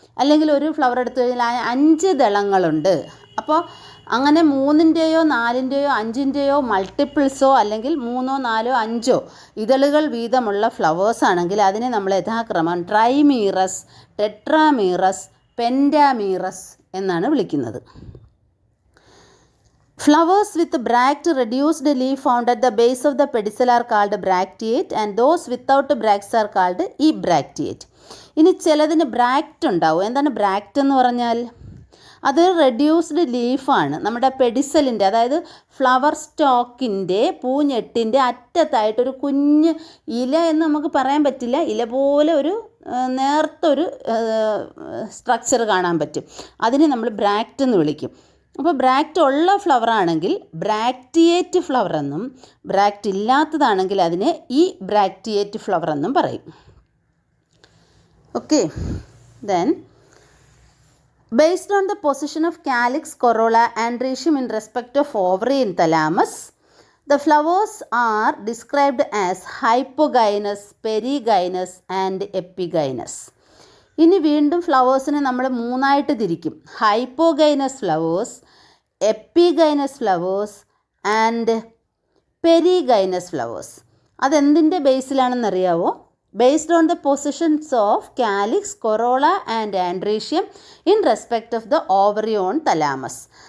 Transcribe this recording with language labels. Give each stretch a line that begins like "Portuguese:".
Malayalam: അല്ലെങ്കിൽ ഒരു ഫ്ലവർ എടുത്തു കഴിഞ്ഞാൽ 5 ദളങ്ങളുണ്ട്. അപ്പോൾ അങ്ങനെ 3ൻ്റെയോ 4ൻ്റെയോ 5ൻ്റെയോ മൾട്ടിപ്പിൾസോ അല്ലെങ്കിൽ 3, 4, 5 ഇതളുകൾ വീതമുള്ള ഫ്ലവേഴ്സ് ആണെങ്കിൽ അതിനെ നമ്മൾ യഥാക്രമം ട്രൈമീറസ്, ടെട്രാമീറസ്, പെൻറ്റാമീറസ് എന്നാണ് വിളിക്കുന്നത്.
English: Flowers with bract reduced leaf found at the base of the pedicel are called bracteate and those without bracts are called ebracteate.
Malayalam: ഇനി ചിലതിന് ബ്രാക്റ്റ് ഉണ്ടാവും. എന്താണ് ബ്രാക്റ്റ് എന്ന് പറഞ്ഞാൽ? അത് റെഡ്യൂസ്ഡ് ലീഫാണ്. നമ്മുടെ പെഡിസലിൻ്റെ, അതായത് ഫ്ലവർ സ്റ്റോക്കിൻ്റെ, പൂഞ്ഞെട്ടിൻ്റെ അറ്റത്തായിട്ടൊരു കുഞ്ഞ് ഇല എന്ന് നമുക്ക് പറയാൻ പറ്റില്ല, ഇല പോലെ ഒരു നേർത്തൊരു സ്ട്രക്ചർ കാണാൻ പറ്റും. അതിനെ നമ്മൾ ബ്രാക്റ്റ് എന്ന് വിളിക്കും. അപ്പോൾ ബ്രാക്റ്റ് ഉള്ള ഫ്ലവർ ആണെങ്കിൽ ബ്രാക്റ്റിയേറ്റ് ഫ്ലവർ എന്നും, ബ്രാക്റ്റ് ഇല്ലാത്തതാണെങ്കിൽ അതിനെ ഈ ബ്രാക്റ്റിയേറ്റ് ഫ്ലവർ എന്നും പറയും.
English: Okay, then based on the position of calyx, corolla and rhizome in respect of ovary and thalamus, the flowers are described as hypogynous, perigynous and epigynous.
Malayalam: ഇനി വീണ്ടും ഫ്ലവേഴ്സിനെ നമ്മൾ 3ആയിട്ട് തിരിക്കും. Hypogynous flowers, epigynous flowers and perigynous flowers. അതെന്തിൻ്റെ ബേസിലാണെന്നറിയാവോ?
English: based on the positions of calyx, corolla and androecium in respect of the ovary on thalamus.